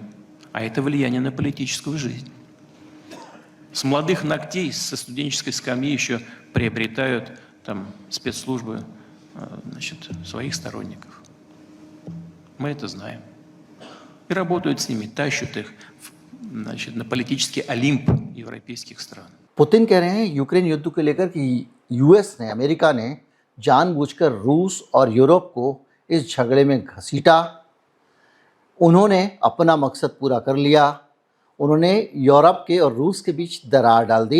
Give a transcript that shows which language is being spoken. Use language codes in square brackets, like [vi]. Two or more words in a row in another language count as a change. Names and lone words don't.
[ru] А это влияние на политическую жизнь. С молодых ногтей, со студенческой скамьи еще приобретают там спецслужбы, значит, своих сторонников. Мы это знаем. И работают с ними, тащат их, значит, на политический олимп европейских стран. [hi] पुतिन कह रहे हैं यूक्रेन युद्ध को लेकर कि यूएस ने, अमेरिका ने जानबूझकर रूस और यूरोप को इस झगड़े में घसीटा। उन्होंने अपना मकसद पूरा कर लिया। उन्होंने यूरोप के और रूस के बीच दरार डाल दी।